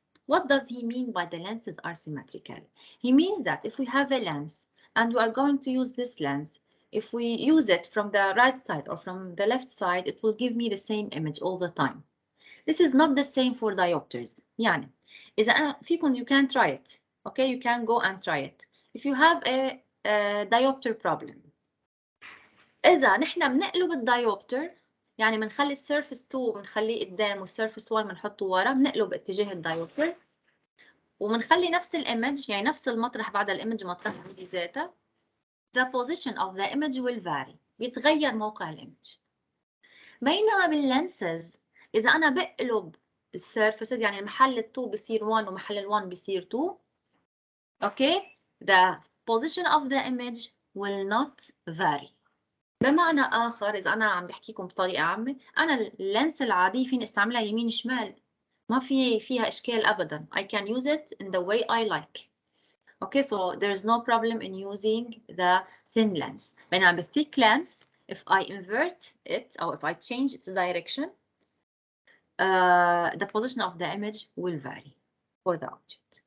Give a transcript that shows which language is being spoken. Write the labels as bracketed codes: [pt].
[en] What does he mean by the lenses are symmetrical? He means that if we have a lens and we are going to use this lens, if we use it from the right side or from the left side, it will give me the same image all the time. This is not the same for diopters. [ar] يعني إذا أنا فيكم [en] you can try it. Okay, you can go and try it. If you have a diopter problem, [ar] إذا نحن بنقلب الدايوبتر يعني بنخلي السيرفس 2 بنخليه قدام والسيرفس 1 بنحطه ورا، بنقلب اتجاه الدايوبتر وبنخلي نفس الايمج يعني نفس المطرح بعد الايمج مطرحها بذاتها. [en] The position of the image will vary. [ar] بيتغير موقع الايمج. بينما باللينسز اذا انا بقلب السيرفسز يعني محل ال2 بصير 1 ومحل ال1 بصير 2. [en] Okay, the position of the image will not vary. [ar] بمعنى آخر إذا أنا عم بحكيكم بطريقة عامة، أنا اللينس العادي فيني استعملها يمين شمال، ما فيها إشكال أبداً. [en] I can use it in the way I like. Okay, so there is no problem in using the thin lens. [ar] بينما [en] بالthick lens, if I invert it or if I change its direction, the position of the image will vary for the object.